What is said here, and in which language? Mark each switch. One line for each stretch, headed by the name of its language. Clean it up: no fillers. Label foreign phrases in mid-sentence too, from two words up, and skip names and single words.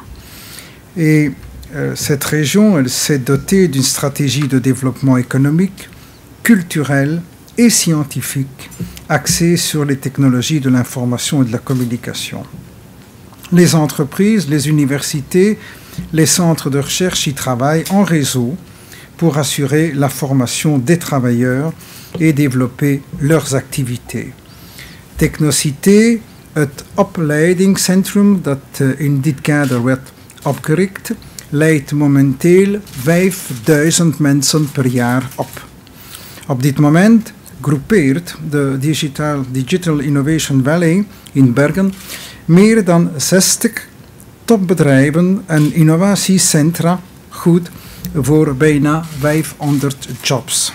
French: Et cette région, elle s'est dotée d'une stratégie de développement économique, culturel et scientifique axée sur les technologies de l'information et de la communication. Les entreprises, les universités, les centres de recherche y travaillent en réseau pour assurer la formation des travailleurs et développer leurs activités.
Dutch: Technocité, het opleidingscentrum dat in dit kader werd opgericht, leidt momenteel 5000 mensen per jaar op. Op dit moment groepeert de Digital Innovation Valley in Bergen meer dan 60 topbedrijven en innovatiecentra goed voor bijna 500 jobs.